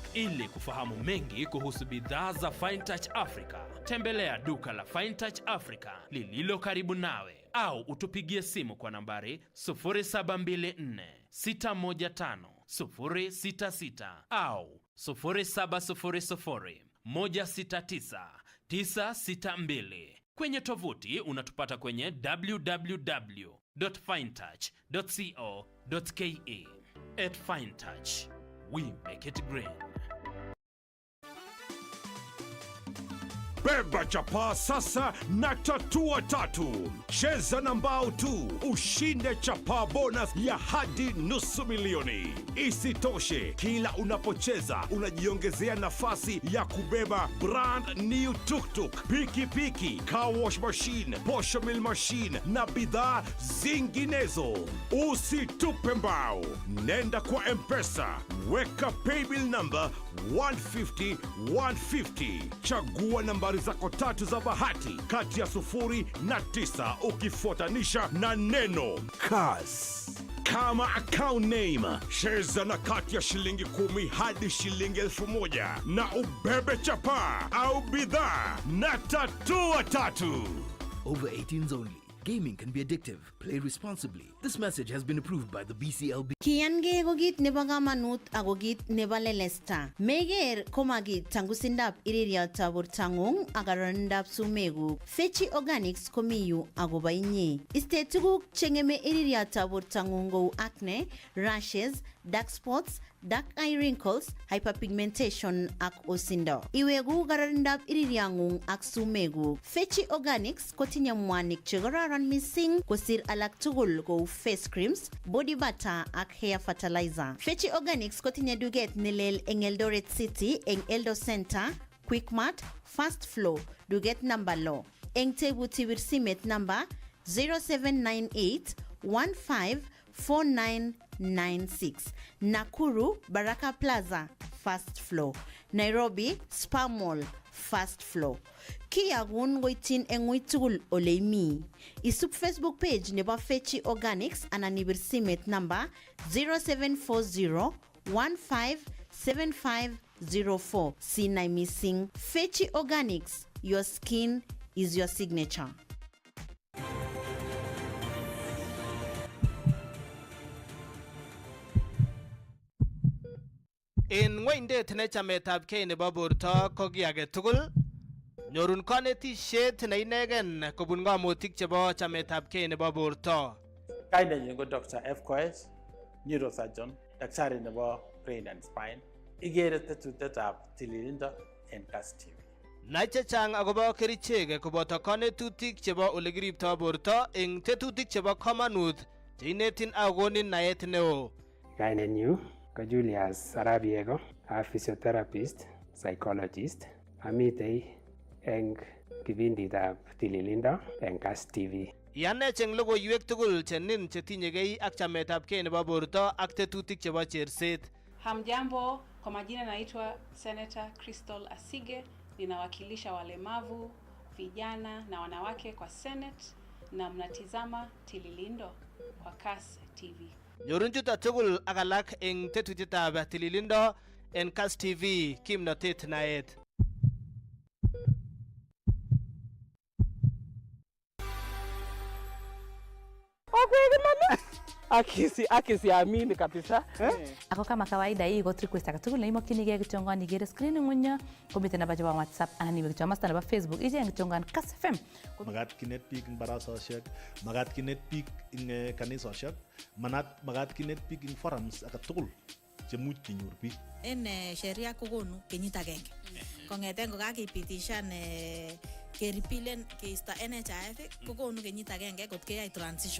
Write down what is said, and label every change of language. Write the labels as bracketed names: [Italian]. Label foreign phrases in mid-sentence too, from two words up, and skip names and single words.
[Swahili] Ili kufahamu mengi kuhusu bidhaa za FineTouch Africa, tembelea duka la FineTouch Africa lililo karibu nawe au utupigie simu kwa nambari 0724 615 066 au 0700 169 962. Kwenye tovuti unatupata kwenye www.finetouch.co.ke. [English] At FineTouch, we make it green. [Swahili] Beba chapa sasa na tatua tatu. Cheza na mbao tu, ushinde chapa bonus ya hadi $500,000. Isitoshe, kila unapocheza unajiongezea nafasi ya kubeba [English] brand new tuk-tuk, [Swahili] pikipiki, [English] car wash machine, posho mill machine [Swahili] na bidhaa zinginezo. Usitupe mbao. Nenda kwa M-Pesa, weka [English] paybill number [Swahili] 150 chagua nambari zako tatu za bahati kati ya 0 na 9 ukifuatanisha na neno Kass. Kama [English] account name, [Swahili] cheza na kati ya shilingi 10 hadi shilingi 1,000 na ubebe chapa au bidhaa na tatua tatu. [English] Over 18s only. Gaming can be addictive. Play responsibly. This message has been approved by the BCLB. [Kalenjin] Kiyange ko kit nebo kamanut ako kit nebo lelesta. Meger komagit tangusindap iririatab bortangung ak kararindap sumeguk. Fechi Organics komiyu akobo inye. Iste tuguk chengeme iririatab bortangung kou [English] acne, rashes, dark spots, dark eye wrinkles, [Kalenjin] hyperpigmentation ak osindo. Iwegu kararindap iririangung ak sumeguk. Fechi Organics kotinye mwanik chekararan missing kosir alak tugul kou [English] face creams, body butter [Kalenjin] ak [English] hair fertilizer. [Kalenjin] Fechi Organics kotinye duket nelel eng Eldoret City, eng Eldo Center, Quickmart, Fast Flow, duket number law. Eng tebuti wir simet number 0798 154996. Nakuru, Baraka Plaza, Fast Flow. Nairobi, Spa Mall, Fast Flow. Kiyagun goitin engui tugul oleimi. Isup Facebook page nebo Fechi Organics ananibir simet number 0740 157504. Sinai missing. [English] Fechi Organics, your skin is your signature. [Kalenjin] En ng'oindet ne chametabgei nebo borto ko ki age tugul, nyorun kanetishet ne inegen kobun ng'omutik chebo chametabgei nebo borto. Kainenyin ko Dr. F. Koech, neurosurgeon, daktari nebo [English] brain and spine. [Kalenjin] Igere tetutetab tililindo en Kass TV. Nai chechang akobo kerichek koboto kanetutik chebo ole kiripto borto eng tetutik chebo kamanut che inetin akonin naet neo. Kainenyu ko Julius Arabiego, [English] a physiotherapist, psychologist. [Kalenjin] Amitei eng kipinditab tililindo eng Kass TV. Yanech eng logoiwek tugul chenin chetinyegei ak chametabgei nebo borto ak tetutik chebo cherset. [Swahili] Hamjambo, kwa majina naitwa Senator Crystal Asige, ninawakilisha walemavu, vijana na wanawake kwa Senate na mnatizama Tililindo kwa Kass TV. [Kalenjin] Nyorun chuto tugul ak alak eng tetutietab tililindo en Kass TV, kimnatet naet. Akisiamini kabisa. [Swahili] Ako kama kawaida hii iko request [Kalenjin] akatugul neimokyinigei kityongon igere screen ng'unya komiten namba chebo WhatsApp anan iwe kityo masta nebo Facebook icheng kityongon Kass FM. Magat kinet biik eng barasoshek, magat kinet biik eng kanisoshek, magat kinet biik eng forums akatugul chemuch kenyor biik. En sheria kokonu kenyit agenge. Kong'eten kokakipitishan keripilen keisto NHIF kokonu kenyit agenge kot keyai transition.